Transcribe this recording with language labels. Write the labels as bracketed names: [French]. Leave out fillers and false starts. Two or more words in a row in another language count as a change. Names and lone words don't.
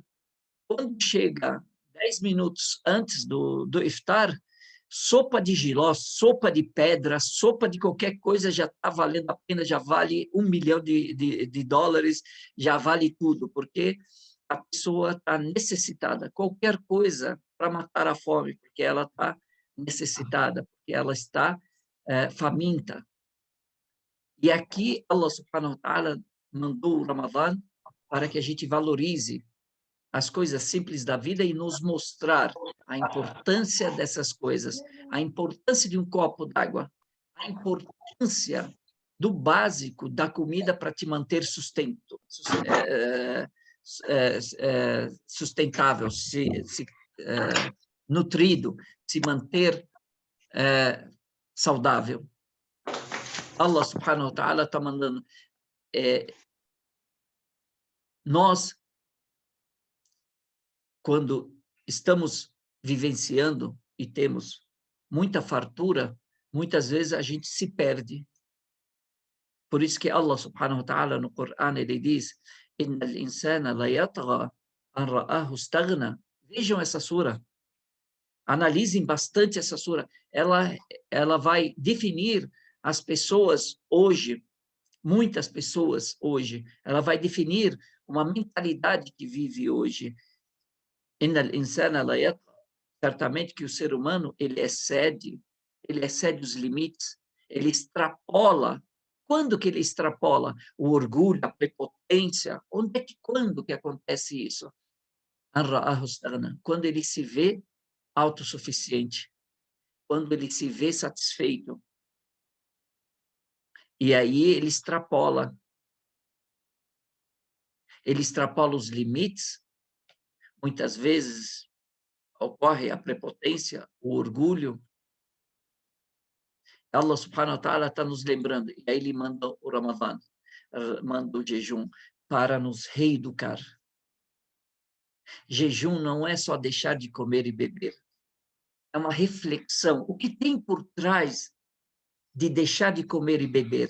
[Portuguese] Quando chega 10 minutos antes do iftar, sopa de jiló, sopa de pedra, sopa de qualquer coisa já está valendo a pena, já vale $1 milhão, já vale tudo, porque a pessoa está necessitada. Qualquer coisa para matar a fome, porque ela está necessitada, porque ela está faminta. E aqui, Allah [Arabic] سبحانه وتعالى [Portuguese] mandou o Ramadã para que a gente valorize as coisas simples da vida e nos mostrar a importância dessas coisas, a importância de um copo d'água, a importância do básico da comida para te manter sustentável, nutrido, se manter saudável. Allah [Arabic] سبحانه وتعالى [Portuguese] está mandando. Nós, quando estamos vivenciando e temos muita fartura, muitas vezes a gente se perde. Por isso que Allah [Arabic] سبحانه وتعالى [Portuguese] no Corão ele diz: [Arabic] "إن الإنسان ليطغى أن رآه استغنى". [Portuguese] Vejam essa sura. Analisem bastante essa sura. Ela vai definir as pessoas hoje, muitas pessoas hoje. Ela vai definir uma mentalidade que vive hoje. [Arabic] إن الإنسان ليطغى. [Portuguese] Certamente que o ser humano ele excede os limites, ele extrapola. Quando que ele extrapola? O orgulho, a prepotência. Quando que acontece isso? Quando ele se vê autossuficiente, quando ele se vê satisfeito. E aí ele extrapola os limites. Muitas vezes ocorre a prepotência, o orgulho. Allah [Arabic] سبحانه وتعالى [Portuguese] está nos lembrando, e aí ele manda o Ramadã, manda o jejum para nos reeducar. Jejum não é só deixar de comer e beber, é uma reflexão. O que tem por trás de deixar de comer e beber?